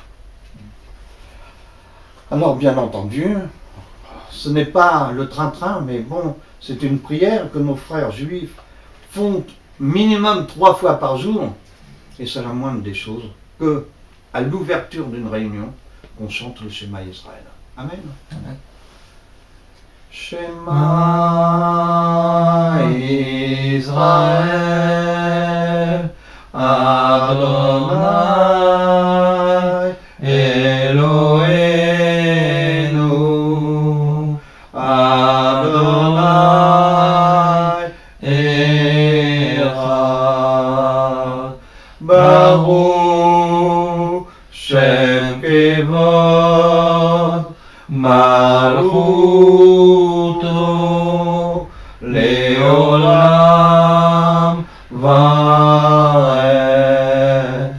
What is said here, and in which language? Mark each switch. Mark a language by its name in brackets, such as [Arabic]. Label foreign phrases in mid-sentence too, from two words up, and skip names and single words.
[French] Alors, bien entendu, ce n'est pas le train-train, mais bon, c'est une prière que nos frères juifs font minimum 3 fois par jour. Et c'est la moindre des choses que, à l'ouverture d'une réunion, qu'on chante le Shema Israël. Amen. Amen. [Hebrew] שמע ישראל, אדוני אלוהינו, אדוני אחד, ברוך שם כבוד מלכותו לעולם ועד.